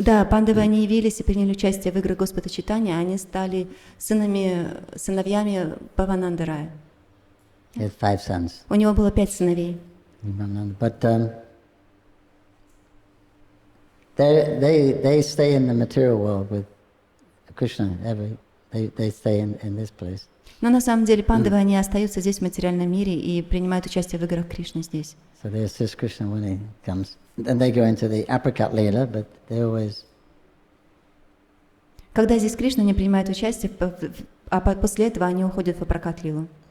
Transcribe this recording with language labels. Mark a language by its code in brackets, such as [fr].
[ru] Пандавы, они явились и приняли участие в играх Господа Чайтаньи, они стали сыновьями Бхавананда Рая. [en] He had 5 sons. [ru] У него было 5 сыновей. [en] But they stay in the material world with Krishna. They stay in this place. [ru] Но на самом деле пандавы, они остаются здесь в материальном мире и принимают участие в играх Кришны здесь. [en] So they assist Krishna when he comes. And they go into the apricot leela, but they always... [ru] Когда здесь Кришна не принимает участие, а после этого они уходят в апракат лилу.